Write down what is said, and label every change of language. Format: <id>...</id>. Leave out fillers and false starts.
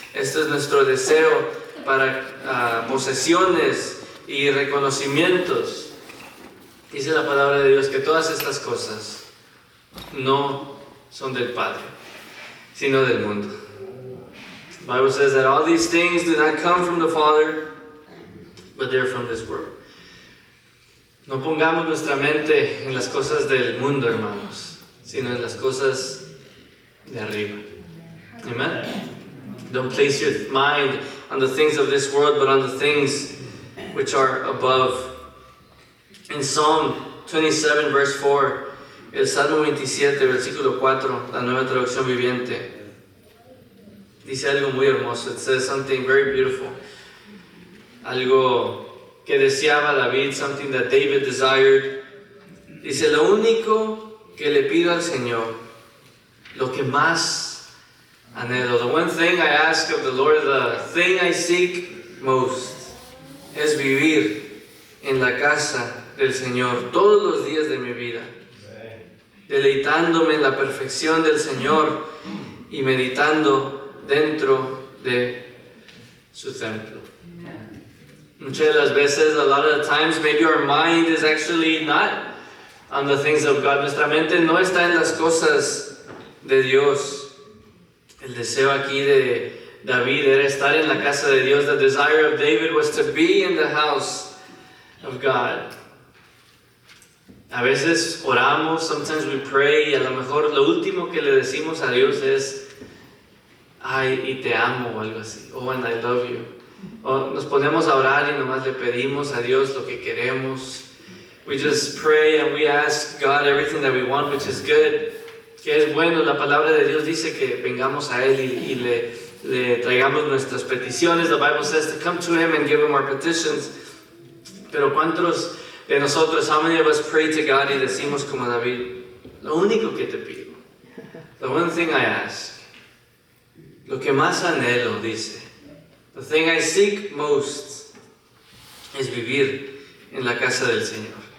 <es>Esto es nuestro deseo para posesiones y reconocimientos. Dice la palabra de Dios que todas estas cosas no son del Padre, sino del mundo.</es> <en>The Bible says that all these things do not come from the Father, but they're from this world.</en> <es>No pongamos nuestra mente en las cosas del mundo, hermanos, sino en las cosas de arriba. Amen?</es> <en>Don't place your mind on the things of this world, but on the things which are above. In Psalm 27, verse 4,</en> <es>el Salmo 27, versículo 4, la Nueva Traducción Viviente, dice algo muy hermoso.</es> <en>It says something very beautiful.</en> <es>Algo que deseaba David,</es> <en>something that David desired.</en> <es>Dice, lo único que le pido al Señor, lo que más anhelo,</es> <en>the one thing I ask of the Lord, the thing I seek most,</en> <es>es vivir en la casa del Señor todos los días de mi vida, deleitándome en la perfección del Señor y meditando dentro de su templo. Muchas de las veces,</es> <en>a lot of the times, maybe our mind is actually not on the things of God.</en> <es>Nuestra mente no está en las cosas de Dios. El deseo aquí de David era estar en la casa de Dios.</es> <en>The desire of David was to be in the house of God.</en> <es>A veces oramos,</es> <en>sometimes we pray,</en> <es>y a lo mejor lo último que le decimos a Dios es, ay, y te amo, o algo así,</es> <en>oh, and I love you.</en> <es>O nos ponemos a orar y nomás le pedimos a Dios lo que queremos.</es> <en>We just pray and we ask God everything that we want, which is good,</en> <es>que es bueno. La palabra de Dios dice que vengamos a Él y le traigamos nuestras peticiones.</es> <en>The Bible says to come to Him and give Him our petitions.</en> <es>Pero ¿cuántos de nosotros,</es> <en>how many of us pray to God</en> <es>y decimos como David, lo único que te pido,</es> <en>the one thing I ask,</en> <es>lo que más anhelo, dice,</es> <en>the thing I seek most,</en> <es>es vivir en la casa del Señor.</es>